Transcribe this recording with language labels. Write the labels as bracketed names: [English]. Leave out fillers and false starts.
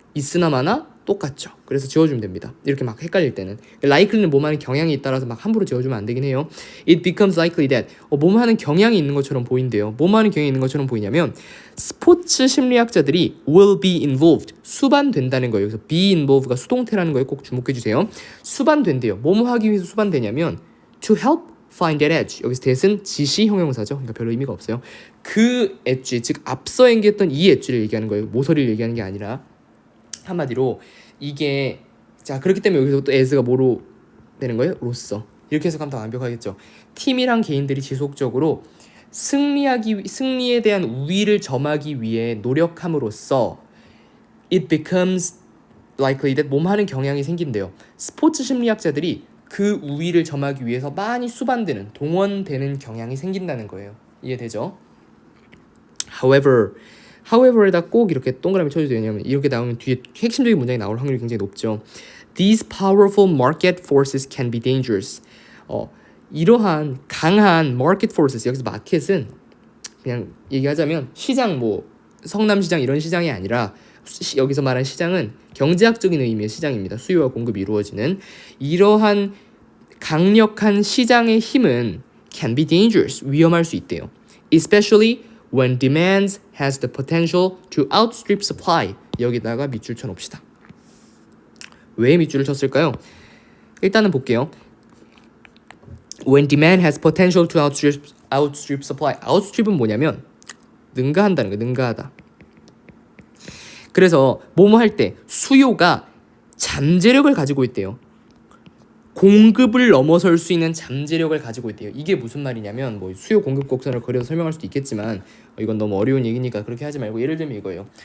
[Korean] 있으나 마나 똑같죠. 그래서 지워주면 됩니다. 이렇게 막 헷갈릴 때는 likely는 뭐뭐 하는 경향이 있다라서 막 함부로 지워주면 안 되긴 해요. [English] It becomes likely that [Korean] 뭐뭐 하는 경향이 있는 것처럼 보인대요. 뭐뭐 하는 경향이 있는 것처럼 보이냐면 스포츠 심리학자들이 [English] will be involved [Korean] 수반된다는 거예요. 그래서 be involved가 수동태라는 거에 꼭 주목해 주세요. 수반된대요. 뭐뭐 하기 위해서 수반되냐면 [English] to help find that edge. [Korean] 여기서 that은 지시 형용사죠. 그러니까 별로 의미가 없어요. 그 엣지, 즉 앞서 얘기했던 이 엣지를 얘기하는 거예요. 모서리를 얘기하는 게 아니라 한마디로 이게 자 그렇기 때문에 여기서 또 as가 뭐로 되는 거예요? 로서. 이렇게 해석하면 더 완벽하겠죠. 팀이랑 개인들이 지속적으로 승리에 대한 우위를 점하기 위해 노력함으로써 [English] it becomes likely that [Korean] 몸하는 경향이 생긴대요. 스포츠 심리학자들이 그 우위를 점하기 위해서 많이 수반되는 동원되는 경향이 생긴다는 거예요. 이해되죠? however에다 꼭 이렇게 동그라미 쳐주세요. 왜냐면 이렇게 나오면 뒤에 핵심적인 문장이 나올 확률이 굉장히 높죠. [English] These powerful market forces can be dangerous. [Korean] 이러한 강한 market forces, 여기서 마켓은 그냥 얘기하자면 시장 뭐 성남시장 이런 시장이 아니라 여기서 말하는 시장은 경제학적인 의미의 시장입니다. 수요와 공급이 이루어지는 이러한 강력한 시장의 힘은 [English] can be dangerous, [Korean] 위험할 수 있대요. [English] Especially when demand has the potential to outstrip supply. [Korean] 여기다가 밑줄 쳐놓읍시다. 왜 밑줄을 쳤을까요? 일단은 볼게요. [English] When demand has potential to outstrip supply. [Korean] outstrip은 뭐냐면 능가한다는 거예요. 능가하다. 그래서 뭐뭐 할 때 수요가 잠재력을 가지고 있대요. 공급을 넘어설 수 있는 잠재력을 가지고 있대요. 이게 무슨 말이냐면 뭐 수요 공급 곡선을 그려서 설명할 수도 있겠지만 이건 너무 어려운 얘기니까 그렇게 하지 말고 예를 들면 이거예요.